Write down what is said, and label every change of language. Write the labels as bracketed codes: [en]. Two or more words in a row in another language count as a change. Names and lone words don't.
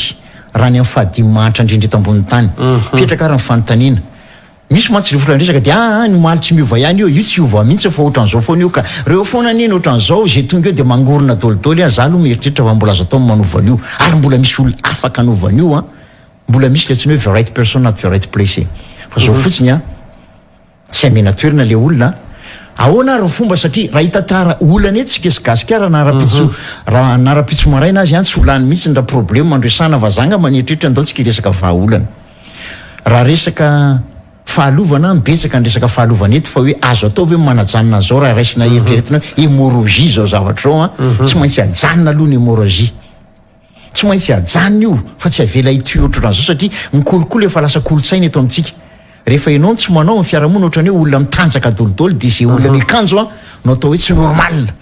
[mg] raha ny amin'ny fahadimy mahantra indrindra eto ambony tany petraka raha ny fanontaniana misy mantsy le volandresaka dia ny maly tsy miova ihany io tsy iova mihitsy fa ohatran'izao foana io ka reo foana neny ohatran'izao zay tonga eo dia mangorona dolidoly za aloha mieritreritra fa mbola azo atao manovan'io ary mbola misy olona afaka anovan'io mbola misy le tsy hoe [en] the right person at the right place [mg] fa zao fotsiny tsy amena toerana le olona ahoana ary fomba satria raha hitatara olana eto tsika Gasikara raha nara-pitso maraina azy tsy olany mihitsy raha problème mandresana vazanga manetritritra ndao tsika resaka vahaolana raha resaka fahalovana mbetsaka ny resaka fahalovana eto fa hoe azo atao hoe manajanona zao raha raisina eritreretina hémorragie zao zavatra zao tsy maintsy ajanona aloha ny hémorragie tsy maintsy ajanona io fa tsy avela ity ohatran'izao satria mikolokolo efa lasa kolotsaina eto amintsika rehefa ianao tsy manao ny fiarahamonina ohatrany hoe olona mitanjaka dolidoly dia zay olona mikanjo no atao hoe tsy normal